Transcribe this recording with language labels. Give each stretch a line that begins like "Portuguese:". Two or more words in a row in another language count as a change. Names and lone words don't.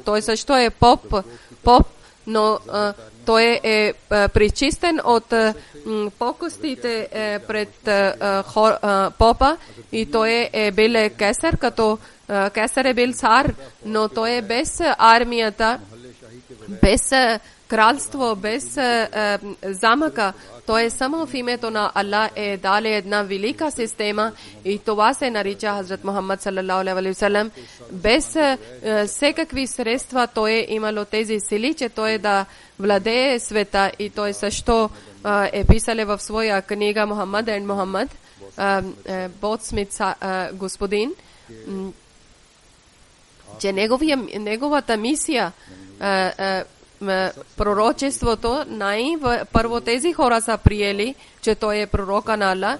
Bulgarian: Той също е поп, но той е причистен от покостите пред попа и той е бил кесар, като кесар е бил цар, но той е без армията, без кралство, без замъка. Той е само в името на Аллах е дали една велика система и това се нарича Хазрат Мухаммад
Arabic: صلى الله عليه وسلم.
Bulgarian: Без всекакви средства той е имало тези сили, че той да владее света и той също е писал в своя книга Мухаммад и Мухаммад, Ботсмит господин, че неговата мисия, пророчеството, първо тези хора са приели, че той е пророка на Аллах,